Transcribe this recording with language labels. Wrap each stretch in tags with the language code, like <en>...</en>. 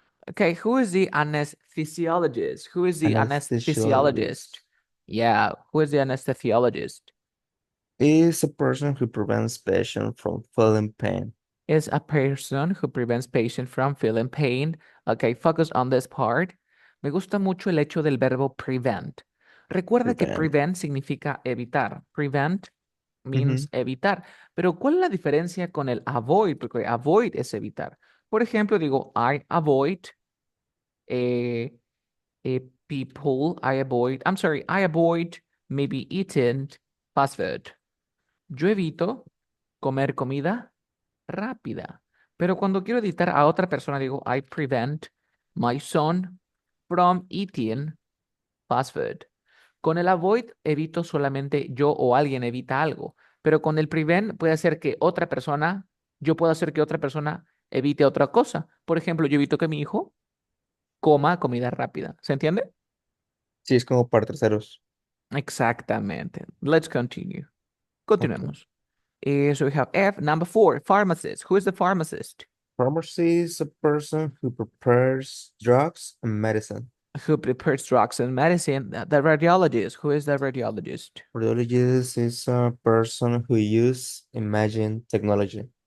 <en>Okay, who is the anesthesiologist? Who is the anesthesiologist? anesthesiologist Yeah, who is the anesthesiologist? is a person who prevents patient from feeling pain. Is a person who prevents patient from feeling pain. Okay, focus on this part.</en> <es>Me gusta mucho el hecho del verbo prevent. Recuerda que</es> <en>Prevent.</en> <es>prevent significa evitar. Prevent Mhm.</es> <en>means evitar.</en> <es>Pero ¿cuál es la diferencia con el avoid? Porque avoid es evitar.</es> <en>Por ejemplo, digo, I avoid eh, people, I avoid maybe eating fast food.</en> <es>Yo evito comer comida rápida. Pero cuando quiero editar a otra persona, digo,</es> <en>I prevent my son from eating. fast food.</en> <es>Con el avoid evito solamente yo o alguien evita algo, pero con el prevent puede hacer que otra persona, yo puedo hacer que otra persona evite otra cosa. Por ejemplo, yo evito que mi hijo coma comida rápida. ¿Se entiende? Sí, es como para terceros. Exactamente.</es> <en>Let's continue. Ok.</en> <es>Continuemos.</es> <en>So we have F, number 4, pharmacist. Who is the pharmacist? Pharmacy is a person who prepares drugs and medicine. Who prepares drugs and medicine? The radiologist. Who is the radiologist? Radiologist is a person who uses imaging technology.</en>